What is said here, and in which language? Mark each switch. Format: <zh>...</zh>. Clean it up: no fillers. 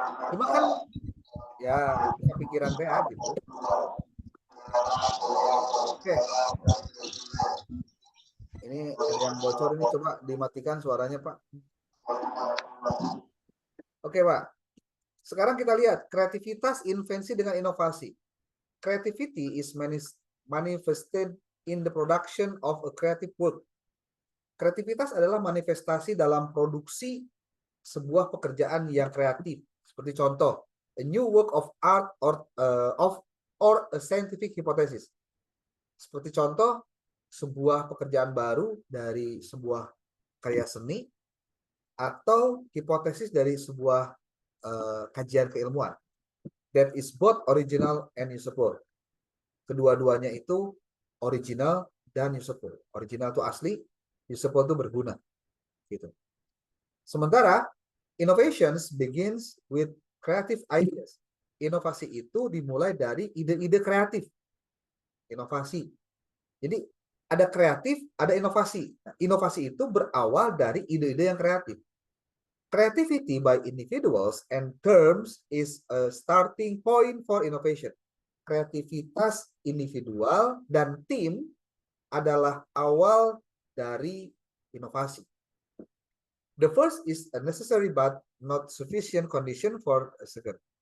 <id>Cuma kan ya kepikiran teh gitu. Oke. Ini ada yang bocor ini, coba dimatikan suaranya, Pak. Oke, Pak. Sekarang kita lihat kreativitas, invensi dengan inovasi.</id> <en>Creativity is manifested in the production of a creative work.</en> <id>Kreativitas adalah manifestasi dalam produksi sebuah pekerjaan yang kreatif. Seperti contoh,</id> <en>a new work of art or a scientific hypothesis.</en> <id>Seperti contoh, sebuah pekerjaan baru dari sebuah karya seni atau hipotesis dari sebuah kajian keilmuan.</id> <en>That is both original and useful.</en> <id>Kedua-duanya itu original dan useful. Original itu asli, useful itu berguna. Gitu.</id> <en>Sementara innovations begins with creative ideas.</en> <id>Inovasi itu dimulai dari ide-ide kreatif. Inovasi. Jadi ada kreatif, ada inovasi. Nah, inovasi itu berawal dari ide-ide yang kreatif.</id> <en>Creativity by individuals and terms is a starting point for innovation.</en> <id>Kreativitas individual dan tim adalah awal dari inovasi.</id> <en>The first is a necessary but not sufficient condition for a second.</en>